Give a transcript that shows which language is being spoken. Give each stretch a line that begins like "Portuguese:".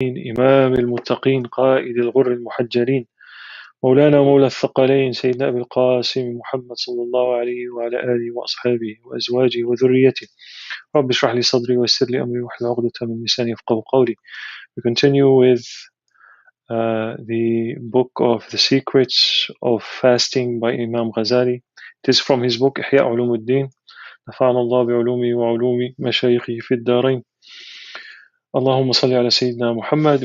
Arabic: إمام المتقين قائد الغر المحجلين مولانا مولى الثقلين سيدنا أبي القاسم محمد صلى الله عليه وعلى آله وأصحابه وأزواجه وذريته رب اشرح لي صدري ويسر لي أمري واحلل عقدة من لساني يفقهوا قولي.
English: We continue with the book of The Secrets of Fasting by Imam Ghazali. It is from his book
Arabic: إحياء علوم الدين. نفعنا الله بعلومه وعلوم مشايخه في الدارين. اللهم صل على سيدنا Muhammad.